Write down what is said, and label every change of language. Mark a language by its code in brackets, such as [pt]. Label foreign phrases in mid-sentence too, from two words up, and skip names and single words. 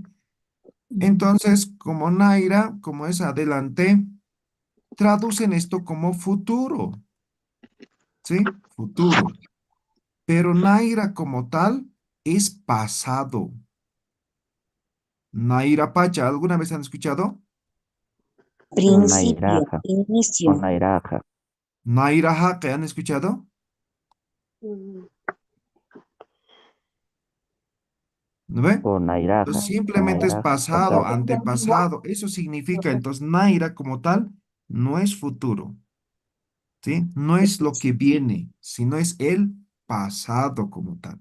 [es] Entonces, como Naira, como es adelante, traducen esto como futuro, ¿sí? Futuro. Pero Naira como tal es pasado. [ay] Naira Pacha, [es] ¿alguna vez han escuchado? Nairaja. O Nairaja. [ay] Naira Jaque, [es] ¿han escuchado? ¿No ve? O Entonces, Nairaja. O simplemente es Nairaja. pasado, antepasado. Eso significa, entonces, Naira como tal no es futuro. ¿Sí? No es lo que viene, sino es el pasado como tal.